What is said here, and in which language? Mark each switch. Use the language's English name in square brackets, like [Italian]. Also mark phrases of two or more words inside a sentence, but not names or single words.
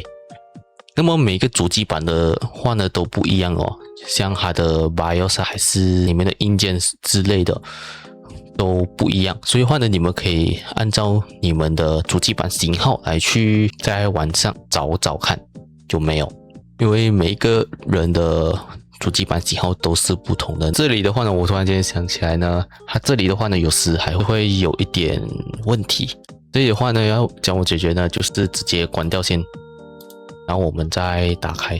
[Chinese] 那麼每個主機板的話呢都不一樣哦，像它的 BIOS 還是裡面的硬件之類的都不一樣，所以的話呢，你们可以按照你们的主機板型號來去在網上找找看有沒有，因為每一個人的主機板型號都是不同的。這裡的話呢，我突然間想起來呢，它這裡的話呢，有時還會有一點問題。所以的話呢，要怎麼解決呢？就是直接關掉先，然後我們再打開。